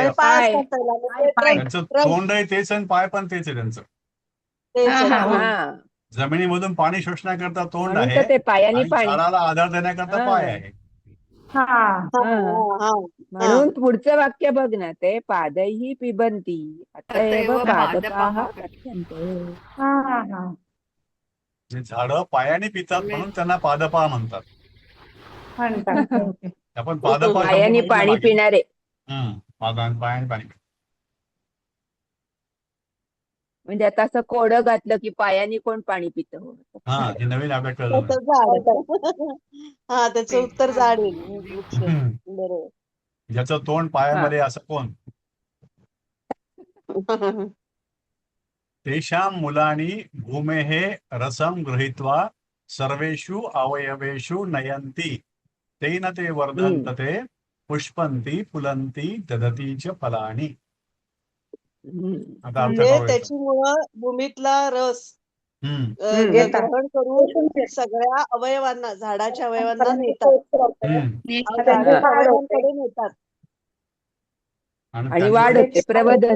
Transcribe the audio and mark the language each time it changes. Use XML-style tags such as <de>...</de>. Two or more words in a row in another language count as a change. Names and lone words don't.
<mr>आणि पाय पाय. असतात त्याला. मग पाय, ते पाय. त्यांचं ट्रंक तोंड आहे तेच आणि पाय पण तेच आहे त्यांचं. तेच हा, आहे. हा, हा. हा जमिनीमधून पाणी शोषण्याकरता तोंड म्हणून आहे तर ते पायानी आणि पाणी. झाडाला आधार देण्याकरता पाय हा. आहे. हा हा हा. हा हा म्हणून पुढचं वाक्य बघ ना, ते</mr> <sa>पादैहि पिबन्ति अतएव अतएव पादपाः पादपाः कथ्यन्ते.</sa> <mr>हा हा हा. जे झाडं पायाने पितात म्हणून त्यांना पादपा म्हणतात. म्हणतात. ओके. आपण पादपा शब्द पायानी बघितला पाणी मागे. पिणारे. पायाने पाणी. म्हणजे आता असं कोडं घातलं की पायानी कोण पाणी पितं? हा हे नवीन आपल्या कळलं त्याचं झाड. हा त्याचं उत्तर झाड येईल. वृक्ष. ना. बरोबर. ज्याचं तोंड पायामध्ये असं कोण?</mr> <sa>तेषां मुलानि भूमेः रसं गृहीत्वा सर्वेषु अवयवेषु नयन्ति तेन ते वर्धन्ते पुष्पन्ति फुलन्ति ददती च फलानि.</sa> <mr>आता अर्थ म्हणजे करूया. त्याची मुळं भूमीतला रस घेतात. ग्रहण करून सगळ्या अवयवांना झाडाच्या अवयवांना नेतात. त्याचे झाडाच्या झाड होते. अवयवांकडे नेतात. आणि वाढ होते, प्रबोधन.</mr>